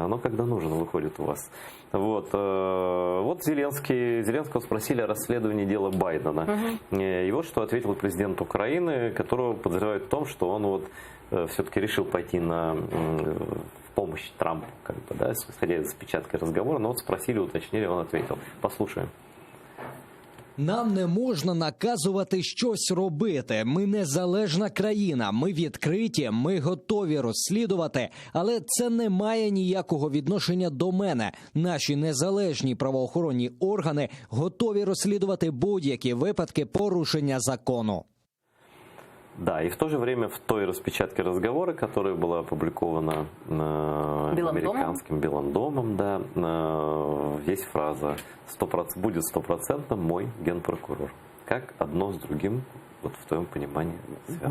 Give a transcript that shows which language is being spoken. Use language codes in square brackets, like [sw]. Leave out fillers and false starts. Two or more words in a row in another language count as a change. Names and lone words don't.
[ru] Оно когда нужно выходит у вас. Вот Зеленского спросили о расследовании дела Байдена. И вот что ответил президент Украины, которого подозревают в том, что он все-таки решил пойти в помощь Трампу, исходя из печатки разговора, но спросили, уточнили, он ответил. Послушаем. [uk] Нам не можна наказувати щось робити. Ми незалежна країна, ми відкриті, ми готові розслідувати, але це не має ніякого відношення до мене. Наші незалежні правоохоронні органи готові розслідувати будь-які випадки порушення закону. [ru] Да, и в то же время в той распечатке разговора, которая была опубликована американским Белым домом, да, есть фраза «будет стопроцентно мой генпрокурор». Как одно с другим, вот в твоем понимании, связано?